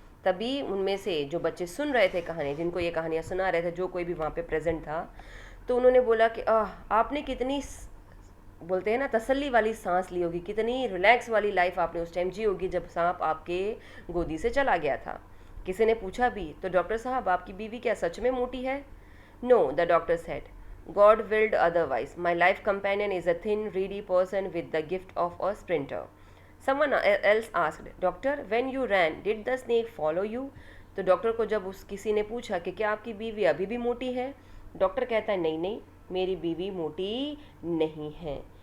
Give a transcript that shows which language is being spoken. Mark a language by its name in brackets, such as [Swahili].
[Hindi] तभी उनमें से जो बच्चे सुन रहे थे कहानी, जिनको ये कहानियाँ सुना रहे थे, जो कोई भी वहाँ पे प्रेजेंट था, तो उन्होंने बोला कि आपने कितनी, बोलते हैं ना, तसल्ली वाली सांस ली होगी, कितनी रिलैक्स वाली लाइफ आपने उस टाइम जी होगी जब सांप आपके गोदी से चला गया था। किसी ने पूछा भी, तो डॉक्टर साहब आपकी बीवी क्या सच में मोटी है? [English] No, the doctor said, God willed otherwise. My life companion is a thin reedy person with the gift of a sprinter. Someone else asked, doctor when you ran did the snake follow you? [Hindi] तो doctor को जब उस किसी ने पूछा कि क्या आपकी बीवी अभी भी मोटी है, डॉक्टर कहता है नहीं नहीं, मेरी बीवी मोटी नहीं है।